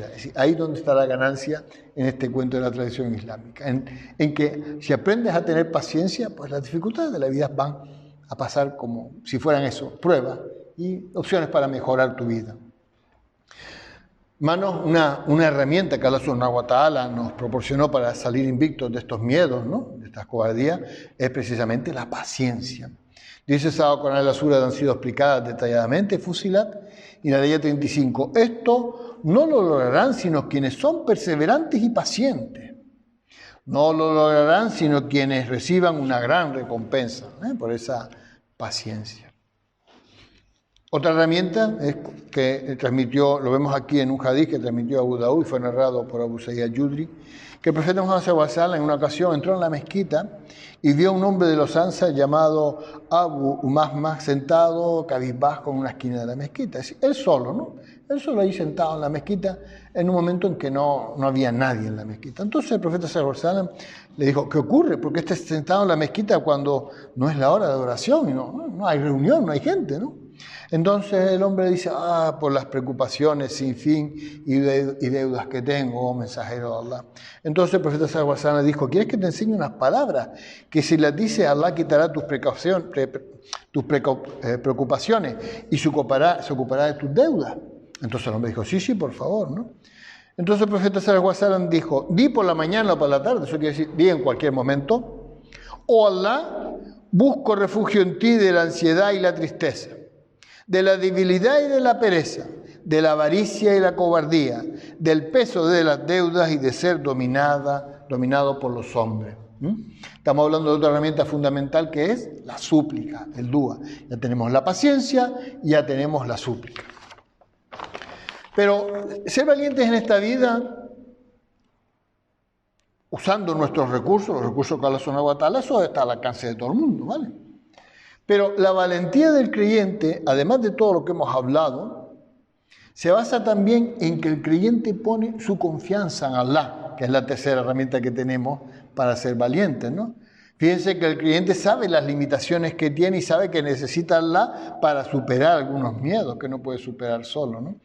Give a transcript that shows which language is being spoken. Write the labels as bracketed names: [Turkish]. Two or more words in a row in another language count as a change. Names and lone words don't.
[Spanish] Es decir, ahí donde está la ganancia en este cuento de la tradición islámica, en que si aprendes a tener paciencia, pues las dificultades de la vida van a pasar como si fueran eso, pruebas y opciones para mejorar tu vida. Hermanos, una herramienta que Allah [Arabic] سبحانه وتعالى [Spanish] nos proporcionó para salir invictos de estos miedos, ¿no?, de estas cobardías, es precisamente la paciencia. Dice Sagrado Corán, las suras han sido explicadas detalladamente, Fusilat, y la ley 35. Esto no lo lograrán sino quienes son perseverantes y pacientes. No lo lograrán sino quienes reciban una gran recompensa por esa paciencia. Otra herramienta es que transmitió, lo vemos aquí en un hadith que transmitió Abu Daud y fue narrado por Abu Sa'id al-Yudri, que el profeta Muhammad [Arabic] صلى الله عليه وسلم [Spanish] en una ocasión entró en la mezquita y vio a un hombre de los Ansar llamado Abu Umamah sentado cabizbajo en una esquina de la mezquita. Es decir, él solo, ¿no? Él solo ahí sentado en la mezquita en un momento en que no había nadie en la mezquita. Entonces el profeta [Arabic] صلى الله عليه وسلم [Spanish] le dijo, ¿qué ocurre? ¿Por qué estás sentado en la mezquita cuando no es la hora de oración y no hay reunión, no hay gente, ¿no? Entonces el hombre dice, por las preocupaciones sin fin y deudas que tengo, oh mensajero de Allah. Entonces el profeta [Arabic] صلى الله عليه وسلم [Spanish] dijo, ¿quieres que te enseñe unas palabras que si las dice Allah quitará tus preocupaciones y se ocupará de tus deudas? Entonces el hombre dijo, sí, por favor, ¿no? Entonces el profeta [Arabic] صلى الله عليه وسلم [Spanish] dijo, di por la mañana o por la tarde, eso quiere decir, di en cualquier momento, oh Allah, busco refugio en ti de la ansiedad y la tristeza, de la debilidad y de la pereza, de la avaricia y la cobardía, del peso de las deudas y de ser dominado por los hombres. Estamos hablando de otra herramienta fundamental que es la súplica, el dua. Ya tenemos la paciencia y ya tenemos la súplica. Pero ser valientes en esta vida, usando nuestros recursos, los recursos que Allah [Arabic] سبحانه وتعالى, [Spanish] eso está al alcance de todo el mundo, ¿vale? Pero la valentía del creyente, además de todo lo que hemos hablado, se basa también en que el creyente pone su confianza en Allah, que es la tercera herramienta que tenemos para ser valientes, ¿no? Fíjense que el creyente sabe las limitaciones que tiene y sabe que necesita a Allah para superar algunos miedos que no puede superar solo, ¿no?